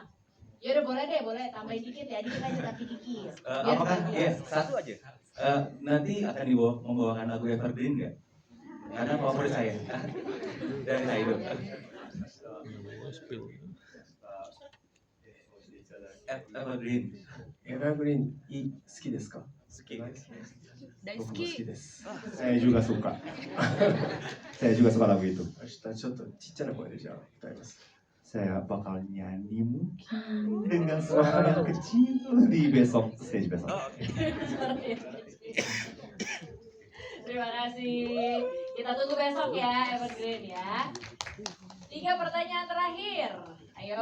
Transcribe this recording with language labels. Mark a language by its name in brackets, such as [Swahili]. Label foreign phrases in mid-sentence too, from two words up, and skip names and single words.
[Indonesian] Ya udah boleh deh, boleh tambahin dikit ya, dikit aja tapi dikit. Apakah ya satu aja? Nanti akan membawakan lagu Evergreen nggak? Karena favorit saya dari saya itu. Evergreen. [Japanese] Evergreen 好きですか？好き。僕も好きです。 [Indonesian] Saya juga suka. Saya juga suka lagu itu. [Japanese] 明日ちょっとちっちゃな声でじゃあ歌います。 [Indonesian] Saya bakal nyanyi mungkin dengan suara yang kecil di besok stage besok. Terima kasih. Kita tunggu besok ya Evergreen ya. 3 pertanyaan terakhir. Ayo.